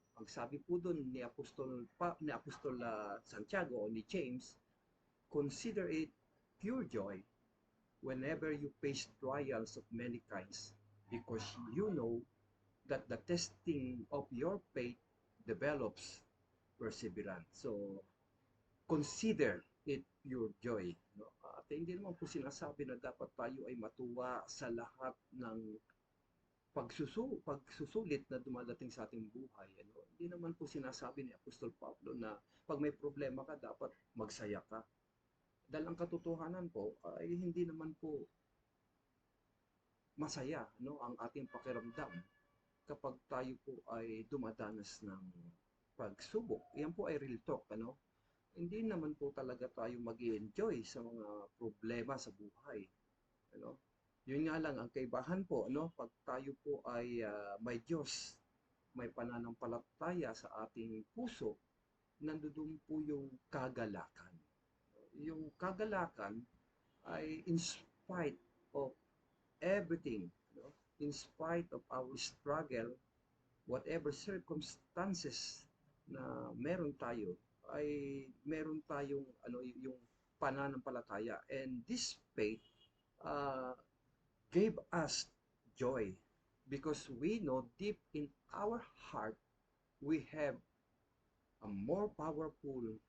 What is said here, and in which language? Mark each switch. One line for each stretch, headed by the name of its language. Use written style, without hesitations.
Filipino: Ang sabi po doon ni Apostol Santiago o ni James,
English: consider it pure joy whenever you face trials of many kinds, because you know that the testing of your faith develops perseverance. So, consider it pure joy. No?
Filipino: At hindi naman po sinasabi na dapat tayo ay matuwa sa lahat ng pagsusulit na dumadating sa ating buhay. Hindi naman po sinasabi ni Apostol Pablo na pag may problema ka, dapat magsaya ka. Dahil ang katotohanan po ay hindi naman po masaya, ang ating pakiramdam kapag tayo po ay dumadanas ng pagsubok. Yan po ay
English: real talk,
Filipino: Hindi naman po talaga tayo mag-i-enjoy sa mga problema sa buhay, Yun nga lang ang kaibahan po, pag tayo po ay may Diyos, may pananampalataya sa ating puso, nandoon po yung kagalakan. Yung kagalakan ay
English: in spite of everything, in spite of our struggle, whatever circumstances
Filipino: na meron tayo, ay meron tayong yung pananampalataya,
English: and this faith uh, gave us joy because we know deep in our heart we have a more powerful